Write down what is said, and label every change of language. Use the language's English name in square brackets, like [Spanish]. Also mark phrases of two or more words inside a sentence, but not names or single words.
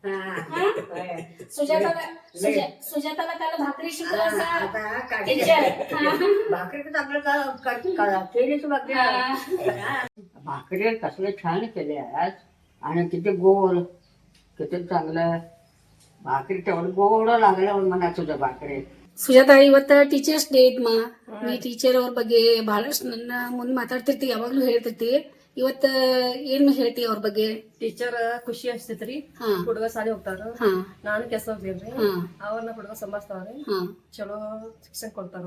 [Marathi] सुजाताला काल भाकरी शिकवायचा टीचर. भाकरी केलीच भाकरी कसले छान केले आज. आणि किती गोड, किती चांगलं भाकरी. तेवढं गोड लागलं म्हणा तुझ्या भाकरी. [Kannada] ಸುಜಾತ, ಇವತ್ತು [English] teachers day [Kannada] ಐತ್ಮ. ನೀ ಟೀಚರ್ ಅವ್ರ ಬಗ್ಗೆ ಬಹಳಷ್ಟು ನನ್ನ ಮುಂದೆ ಮಾತಾಡ್ತಿರ್ತಿ, ಯಾವಾಗ್ಲೂ ಹೇಳ್ತಿರ್ತಿ. ಇವತ್ತ ಏನ್ ಹೇಳ್ತಿ ಅವ್ರ ಬಗ್ಗೆ? ಟೀಚರ್ ಖುಷಿ ಅನ್ಸ್ತೈತ್ರಿ. ಹುಡುಗ ಸಾಲಿ ಹೋಗ್ತಾರ, ನಾನು ಕೆಲಸ ಹೋಗ್ತೇನ್ರಿ. ಅವ್ರನ್ನ ಹುಡುಗ ಸಂಭಾಳಿಸ್ತಾವ್ರಿ, ಚಲೋ ಶಿಕ್ಷಣ ಕೊಡ್ತಾರ.